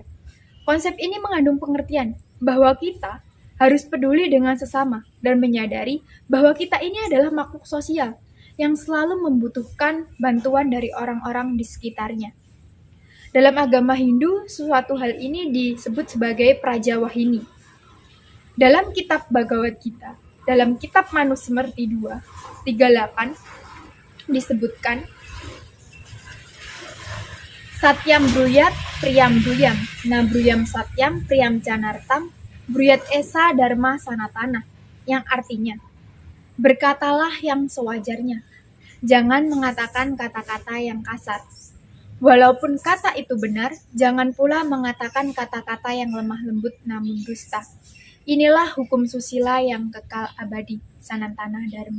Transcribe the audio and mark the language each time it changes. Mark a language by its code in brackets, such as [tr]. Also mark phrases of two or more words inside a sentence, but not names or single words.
[id] Konsep ini mengandung pengertian bahwa kita harus peduli dengan sesama dan menyadari bahwa kita ini adalah makhluk sosial yang selalu membutuhkan bantuan dari orang-orang di sekitarnya. Dalam agama Hindu, suatu hal ini disebut sebagai Prajawahini. Dalam kitab Bhagavad Gita, dalam kitab Manusmriti 2:38 disebutkan [sa] Satyam bruyat priyam bruyam, na bruyam satyam priyam canartam, bruyat esa dharma sanatana, [id] yang artinya, berkatalah yang sewajarnya, jangan mengatakan kata-kata yang kasar. Walaupun kata itu benar, jangan pula mengatakan kata-kata yang lemah lembut namun dusta. Inilah hukum susila yang kekal abadi, [sa] sanatana dharma.